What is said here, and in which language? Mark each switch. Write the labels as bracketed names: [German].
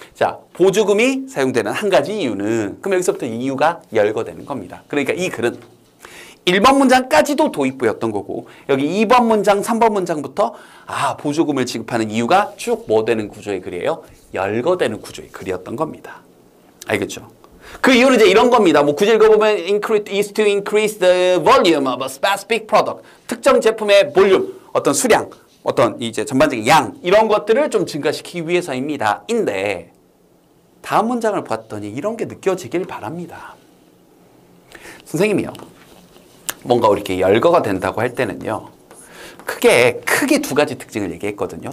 [Korean] 자, 보조금이 사용되는 한 가지 이유는, 그럼 여기서부터 이유가 열거되는 겁니다. 그러니까 이 글은 1번 문장까지도 도입부였던 거고 여기 2번 문장, 3번 문장부터 보조금을 지급하는 이유가 쭉 뭐 되는 구조의 글이에요? 열거되는 구조의 글이었던 겁니다. 알겠죠? 그 이유는 이제 이런 겁니다. 뭐 굳이 읽어보면 [English] is to increase the volume of a specific product. [Korean] 특정 제품의 볼륨, 어떤 수량, 어떤 이제 전반적인 양 이런 것들을 좀 증가시키기 위해서입니다. 인데 다음 문장을 봤더니 이런 게 느껴지길 바랍니다. 선생님이요. 뭔가 이렇게 열거가 된다고 할 때는요. 크게 두 가지 특징을 얘기했거든요.